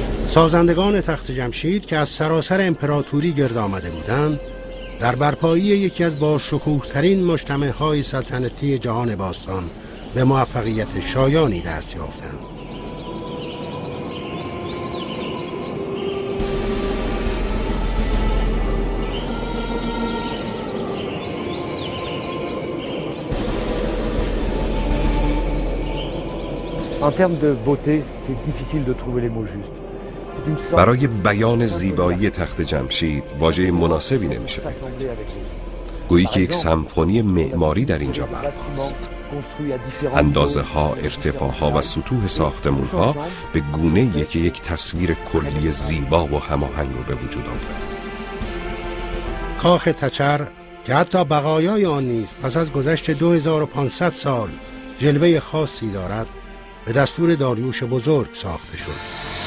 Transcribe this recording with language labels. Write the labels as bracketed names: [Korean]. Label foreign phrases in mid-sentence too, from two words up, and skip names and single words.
[Persian] سازندگان تخت جمشید که از سراسر امپراتوری گرد آمده بودند، در برپایی یکی از باشکوه‌ترین مجتمع‌های سلطنتی جهان باستان به موفقیت شایانی دست یافتند. [French] En termes de beauté, c'est difficile de trouver les mots justes. C'est une sorte [Persian] برای بیان زیبایی تخت جمشید واژه مناسبی نمیشه. [French] rassemblée avec les [Persian] گویی که یک سمفونی معماری در اینجا برپاست. [French] construits à différents [Persian] اندازه ها، ارتفاع ها و سطوح ساختمون ها به گونه که یک تصویر کلی زیبا و هماهنگ رو به وجود آورد. کاخ تچر که حتی بقایای آن نیز پس از گذشت 2500 سال جلوه خاصی دارد، به دستور داریوش بزرگ ساخته شد.